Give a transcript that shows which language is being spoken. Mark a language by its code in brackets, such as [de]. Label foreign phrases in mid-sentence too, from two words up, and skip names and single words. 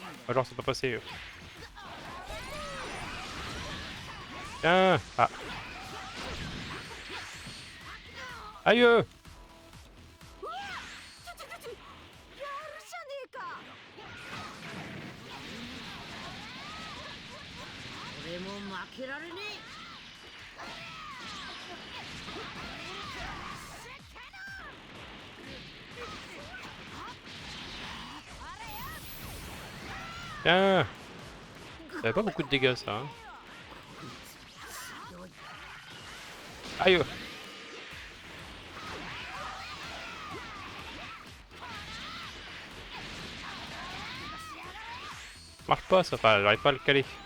[fr] Ah, genre c'est pas passé. Tiens. Ah. Aïe. [ja] 俺も負けられねえ。 [fr] Tiens. Ça avait pas beaucoup de dégâts ça. Hein. Aïe. Marche pas ça, enfin j'arrive pas à le caler.